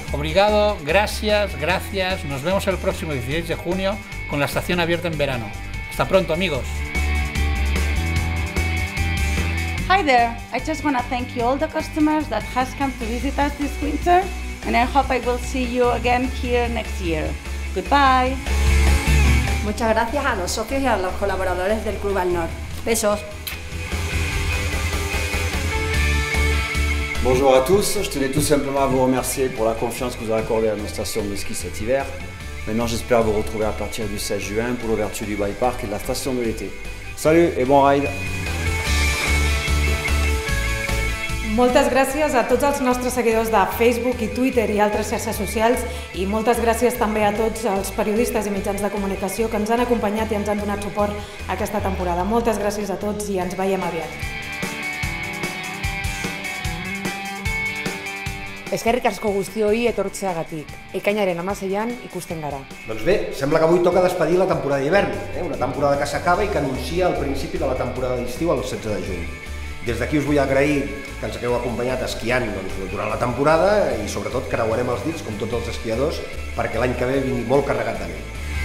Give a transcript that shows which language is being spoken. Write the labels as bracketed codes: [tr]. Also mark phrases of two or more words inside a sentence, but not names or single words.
[es] obrigado, gracias, gracias. Nos vemos el próximo 16 de junio con la estación abierta en verano. Hasta pronto, amigos. [en] Hi there, I just want to thank you all the customers that has come to visit us this winter, and I hope I will see you again here next year. Goodbye. [es] Muchas gracias a los socios y a los colaboradores del Club Al Nord. Besos. [fr] Bonjour à tous, je tenais tout simplement à vous remercier pour la confiance que vous avez accordée à nos stations de ski cet hiver. Maintenant j'espère vous retrouver à partir du 16 juin pour l'ouverture du bike park et de la station de l'été. Salut et bon ride! [ca] Moltes gràcies a tots els nostres seguidors de Facebook i Twitter i altres xarxes socials i moltes gràcies també a tots els periodistes i mitjans de comunicació que ens han acompanyat i ens han donat suport aquesta temporada. Moltes gràcies a tots i ens veiem aviat. [eu] Eskerrik asko guztioi etortzeagatik. Ekainaren 16an ikusten gara. [ca] Doncs bé, sembla que avui toca despedir la temporada d'hivern, una temporada que s'acaba i que anuncia el principi de la temporada d'estiu el 16 de juny. Des d'aquí us vull agrair que ens hagueu acompanyat esquiant durant la temporada i sobretot creuarem els dits, com tots els esquiadors, perquè l'any que ve vingui molt carregat de neu.